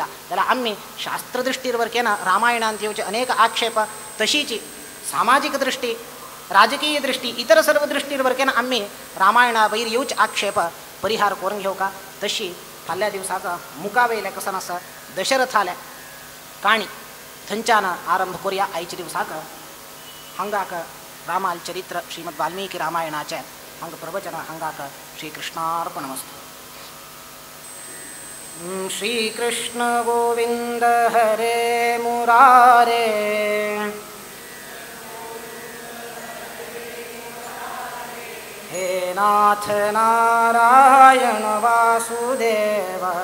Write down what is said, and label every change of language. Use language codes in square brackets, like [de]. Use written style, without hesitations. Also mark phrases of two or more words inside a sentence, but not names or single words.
[kok] जाल्यार आम्ही शास्त्र दृष्टीवर केना रामायणांत येवचे अनेक आक्षेप तशीची सामाजिक दृष्टी राजकीय दृष्टी इतर सर्व दृष्टीवर केना आम्ही रामायणा वयर येवचे आक्षेप परिहार करून घेऊ का. तशी फाल्या दिवसाचा मुकावेल्या कसन आसा दशरथाल्या काणी थंच्यान आरंभ करूया. आयच्या दिवसाक हांगाक रामाल चरित्र श्रीमद वाल्मिकी रामायणाचे हांगा प्रवचन हांगाक [sa] श्री कृष्णार्पणमस्तु. श्रीकृष्ण गोविंद हरे मुरारे हे नाथ नारायण वासुदेव